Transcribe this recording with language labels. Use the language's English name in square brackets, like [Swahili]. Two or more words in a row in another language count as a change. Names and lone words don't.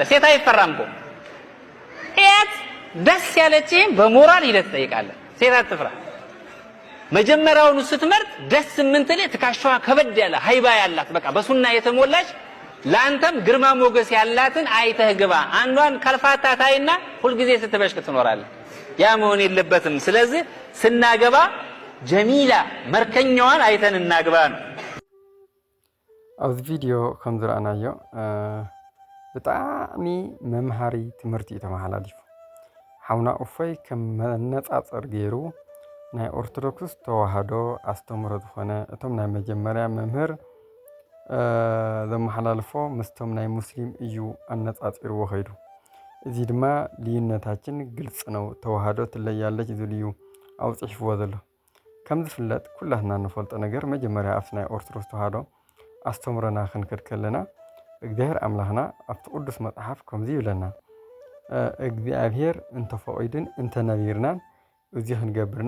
[Amharic] ሴት አይፈራም እኮ። እያት ደስ ያለችህን በሞራል ሂደህ ትጠይቃለህ። ሴት አትፍራ። መጀመሪያውኑ ስትመርጥ ደስ ምንትል ትካሻዋ ከበድ ያለ ሃይባ ያላት በቃ በሱና የተሞላች ላንተም ግርማ ሞገስ ያላትን አይተህ ግባ። አንዷን ከልፋታ ታይና ሁሉ ጊዜ ስትበሽቅ ትኖራለህ። ያ መሆን የለበትም። ስለዚህ ስናገባ ጀሚላ መርከኛዋን አይተን እናግባ ነው። [Tigrinya] ኣብዚ ቪድዮ ከም ዝረአናዮ ብጣዕሚ መምሃሪ ትምህርቲ እዩ ተመሓላሊፉ። ሓውና እፎይ ከም መነፃፀር ገይሩ ናይ ኦርቶዶክስ ተዋህዶ ኣስተምህሮ ዝኾነ እቶም ናይ መጀመርያ መምህር ዘመሓላልፎ ምስቶም ናይ ሙስሊም እዩ ኣነፃፂርዎ ኸይዱ። እዚ ድማ [Amharic] ልዩነታችን ግልጽ ነው። ተዋህዶ ትለያለች [Tigrinya] ዝልዩ ኣውፅሕፍዎ ዘሎ። ከም ዝፍለጥ ኩላትና ንፈልጦ ነገር መጀመርያ ኣብቲ ናይ ኦርቶዶክስ ተዋህዶ ኣስተምህሮና ክንከድ ከለና እግዚአብሔር ኣምላኽና ኣብቲ ቅዱስ መጽሓፍ ከምዚ ይብለና እግዚአብሔር እንተፈቒድን እንተነቢርናን እዚ ክንገብርና